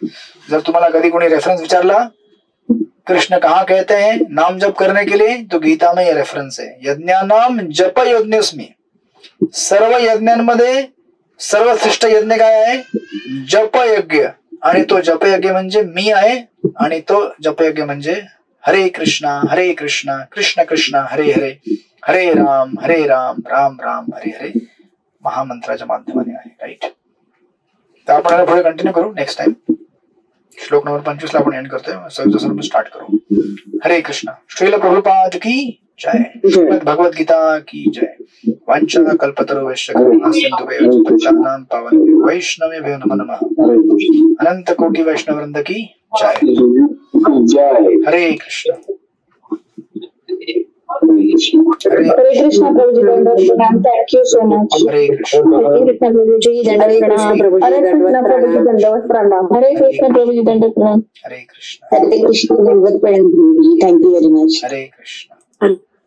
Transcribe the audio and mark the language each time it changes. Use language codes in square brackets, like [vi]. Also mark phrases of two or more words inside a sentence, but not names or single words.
[mr] जर तुम्हाला कधी कोणी रेफरन्स विचारला [hi] कृष्ण कहाँ कहते हैं नाम जप करने के लिए, तो गीता में यह रेफरन्स है. [sa] यज्ञानाम जप यज्ञोस्मी. [mr] सर्व यज्ञांमध्ये सर्वश्रेष्ठ यज्ञ काय आहे? जपयज्ञ. आणि तो जपयज्ञ म्हणजे मी आहे, आणि तो जपयज्ञ म्हणजे [sa] हरे कृष्णा कृष्ण कृष्ण हरे हरे, हरे राम राम राम हरे हरे [mr] महामंत्राच्या माध्यमाने आहे. राईट. तर आपण याला पुढे कंटिन्यू करू [en] next time. [mr] श्लोक नंबर 25 ला आपण एंड करतोय. 26 स्टार्ट करू. [hi] हरे कृष्ण. श्रील प्रभुपाद की जय. भगवद गीता की जय. [sa] वांछा कल्पतरुभ्यश्च कृपा सिन्धुभ्यो पतितानां पावनेभ्यो वैष्णवेभ्यो नमो नमः. [hi] अनंत कोटि वैष्णव वृंद की जय. हरे कृष्ण. हरे कृष्ण प्रभुजी. [en] Thank you so much. [hi] हरे कृष्ण. हरे कृष्ण प्रभुजी. हरे कृष्ण प्रभुजी. दंडवत प्रणाम. हरे कृष्ण प्रभुजी. दंडवत प्रणाम. हरे कृष्ण. हरे कृष्ण. दंडवत प्रणाम. [en] Thank you very much. [hi] हरे कृष्ण.